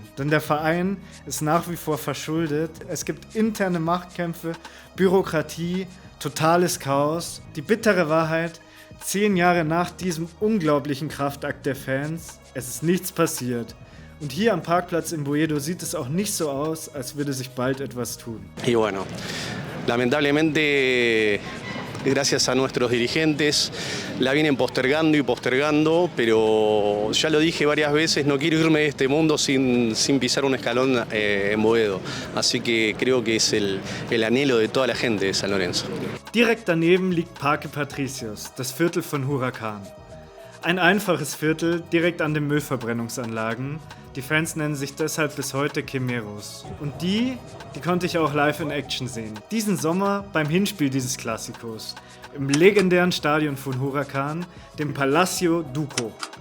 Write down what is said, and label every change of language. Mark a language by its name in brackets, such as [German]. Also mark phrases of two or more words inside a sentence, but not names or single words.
[German] Denn der Verein ist nach wie vor verschuldet. Es gibt interne Machtkämpfe, Bürokratie, totales Chaos. Die bittere Wahrheit: 10 Jahre nach diesem unglaublichen Kraftakt der Fans, es ist nichts passiert. Und hier am Parkplatz in Boedo sieht es auch nicht so aus, als würde sich bald etwas tun. [Spanish] Y bueno, lamentablemente, gracias a nuestros dirigentes, la vienen postergando y postergando, pero ya lo dije varias veces, no quiero irme de este mundo sin pisar un escalón en Boedo. Así que creo que es el anhelo de toda la gente de San Lorenzo. [German] Direkt daneben liegt Parque Patricios, das Viertel von Huracan. Ein einfaches Viertel direkt an den Müllverbrennungsanlagen. Die Fans nennen sich deshalb bis heute Quimeros. Und die konnte ich auch live in Action sehen. Diesen Sommer beim Hinspiel dieses Klassikos. Im legendären Stadion von Huracan, dem Palacio Duco.